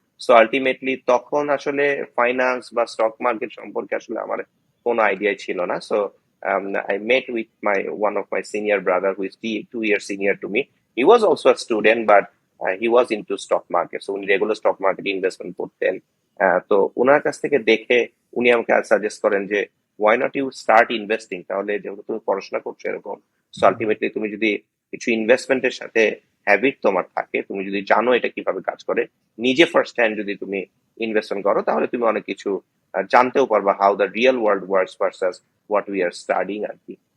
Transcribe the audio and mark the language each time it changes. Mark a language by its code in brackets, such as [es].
[bn] So ultimately তখন আসলে finance বা স্টক মার্কেট সম্পর্কে আসলে আমার কোনো আইডিয়া ছিল না। [en] So I met with one of my senior brother who is 2 years senior to me. He was also a student, but he was into stock market. So [bn] উনি regular stock market investment করতেন। তো ওনার কাছ থেকে দেখে উনি আমাকে suggest করেন যে [en] Why not you start investing. [bn] তাহলে যেহেতু তুমি পড়াশোনা করছো এরকম, সো আলটিমেটলি তুমি যদি কিছু ইনভেস্টমেন্টের সাথে হ্যাবিট তোমার থাকে, তুমি যদি জানো এটা কিভাবে কাজ করে, নিজে ফার্স্ট হ্যান্ড যদি তুমি ইনভেস্টমেন্ট করো, তাহলে তুমি অনেক কিছু জানতেও পারবা [en] how the real world works versus what we are studying [bn] আর কি।